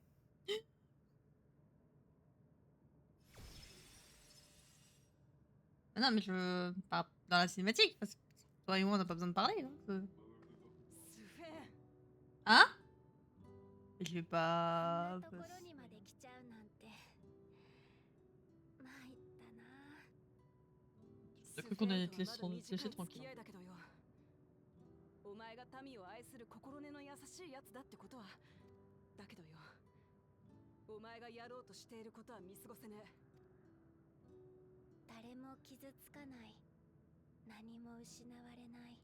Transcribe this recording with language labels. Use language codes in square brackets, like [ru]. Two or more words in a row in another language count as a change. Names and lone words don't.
[fr] Ah non, mais je parle dans la cinématique, parce que toi et moi on n'a pas besoin de parler. Donc, Hein? Je vais pas. [ja] こんなところにまで来ちゃうなんて参ったな。 [fr] T'as cru qu'on allait te laisser tranquille. [ja] お前が民を愛する心根の優しいやつだってことはだけどよお前がやろうとしていることは見過ごせねえ誰も傷つかない、何も失われない。